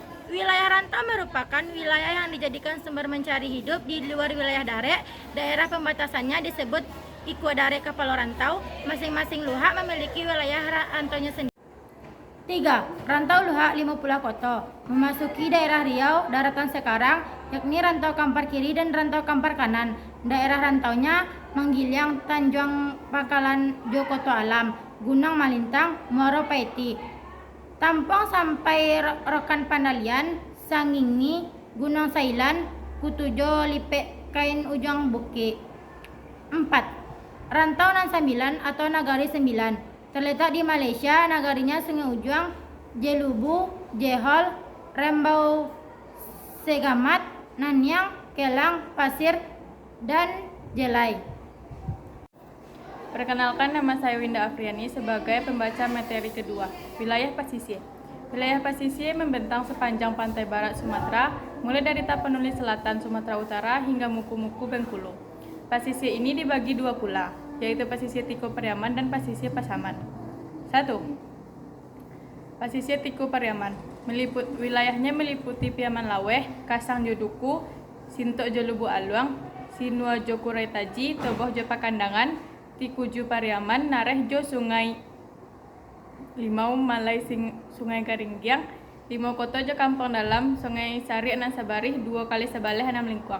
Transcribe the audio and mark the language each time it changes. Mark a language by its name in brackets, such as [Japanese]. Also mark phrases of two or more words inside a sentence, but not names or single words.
[Indonesian] Wilayah rantau merupakan wilayah yang dijadikan sumber mencari hidup di luar wilayah dare. Daerah pembatasannya disebut Ikuadare Kapalo Rantau. Masing-masing luhak memiliki wilayah rantaunya sendiri. 3. Rantau luhak Lima Pulau Koto memasuki daerah Riau daratan sekarang, yakni rantau Kampar kiri dan rantau Kampar kanan. Daerah rantaunya Manggiliang, Tanjung Pangkalan, Jokoto Alam, Gunung Malintang, Muaro Paiti, Tampong sampai Rokan Pandalian, Sangingi, Gunung Sailan, Kutujo, Lipe, Kain Ujung Buki. 4. Rantau Nan Sembilan atau Nagari Sembilan terletak di Malaysia. Nagarinya Sungai Ujung, Jelubu, Jehol, Rembau, Segamat, Nanyang, Kelang, Pasir, dan Jelai. Perkenalkan, nama saya Winda Afriani sebagai pembaca materi kedua, wilayah pesisir. Wilayah pesisir membentang sepanjang pantai barat Sumatera, mulai dari Tapanuli Selatan Sumatera Utara hingga Muku-Muku Bengkulu. Pesisir ini dibagi dua pula, yaitu pesisir Tiku Pariaman dan pesisir Pasaman. 1. Pesisir Tiku Pariaman wilayahnya meliputi Piaman Laweh, Kasang Joduku, Sintok Jolubu Aluang, Sinua Jokurai Taji, Toboh Jo Pakandangan, Tikuju Pariaman, Nareh Jo Sungai Limau Malai Sungai Garinggiang, Limau Koto Jo Kampung Dalam, Sungai Sari Enam Sabarih, 2 kali Sebaleh 6 Lingkuang.